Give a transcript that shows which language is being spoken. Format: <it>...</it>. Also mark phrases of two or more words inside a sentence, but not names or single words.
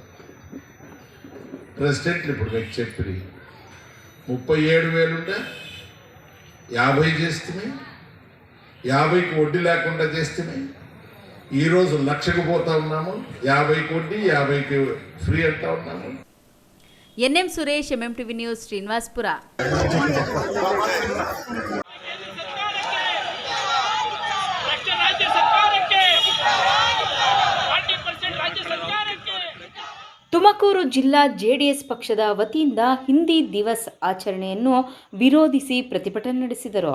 <te>ప్రెసిడెంట్లు ఇప్పుడు మీకు చెప్పి 37,000 ఉండే 50 చేస్తే 50కి వడ్డీ లేకుండా చేస్తే ఈరోజు 1,00,000కు పోతా ఉన్నాము. 50కి వడ్డీ 50కి ఫ్రీ అంటా ఉన్నాము.</te> <kn>ಎನ್ಎಂ ಸುರೇಶ್, ಎಂಎಂಟಿವಿ ನ್ಯೂಸ್, ಶ್ರೀನಿವಾಸ್ಪುರ. ತುಮಕೂರು ಜಿಲ್ಲಾ ಜೆಡಿಎಸ್ ಪಕ್ಷದ ವತಿಯಿಂದ ಹಿಂದಿ ದಿವಸ್ ಆಚರಣೆಯನ್ನು ವಿರೋಧಿಸಿ ಪ್ರತಿಭಟನೆ ನಡೆಸಿದರು.</kn>